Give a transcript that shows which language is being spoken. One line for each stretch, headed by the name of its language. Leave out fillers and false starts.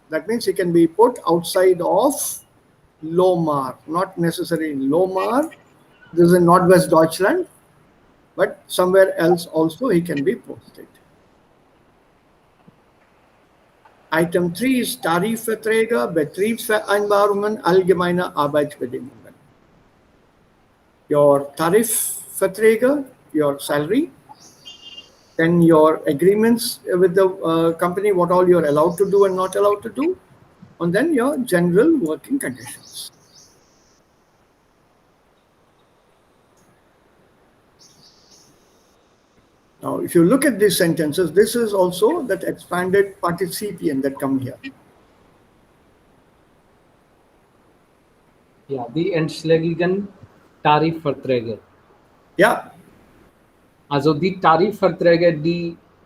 English: That means he can be put outside of Lomar, not necessarily in Lomar. This is in Northwest Deutschland, but somewhere else also he can be posted.
German: Item 3 ist Tarifverträge, Betriebsvereinbarungen, allgemeine Arbeitsbedingungen.
English: Your Tarifverträge, your salary, then your agreements with the company, what all you're allowed to do and not allowed to do, and then your general working conditions. Now, if you look at these sentences, this is also that expanded participium that come here.
German: Yeah, die Entschlägigen Tarifverträge.
English: Yeah,
German: Also die Tarifverträge, die